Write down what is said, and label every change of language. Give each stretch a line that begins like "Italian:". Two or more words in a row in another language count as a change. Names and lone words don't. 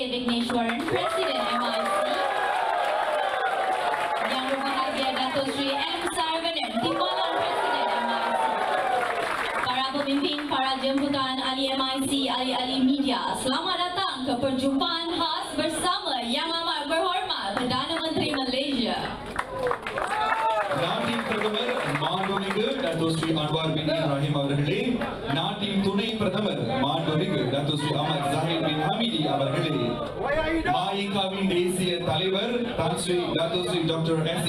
Malay: Vigneshwaran, Presiden MIC. Yang berbahagia Datuk Sri M. Saravanan, Timbalan Presiden MIC. Para pemimpin, para jemputan ahli MIC, ahli-ahli media, selamat datang ke Perjumpaan Khas bersama Yang amat berhormat Perdana Menteri Malaysia.
Tamil: நாட்டின் பிரதமர் மாண்புமிகு டாக்டர் ஸ்ரீ அன்வார் பின் இப்ராஹிம் அவர்களே, நாட்டின் துணை பிரதமர் மாண்புமிகு டாக்டர் ஸ்ரீ அஹ்மத் ஜாஹித் பின் ஹமீதி அவர்களே, மாயிகாவின் தேசிய தலைவர் தான் ஸ்ரீ டாக்டர் ஸ்ரீ டாக்டர் S.A.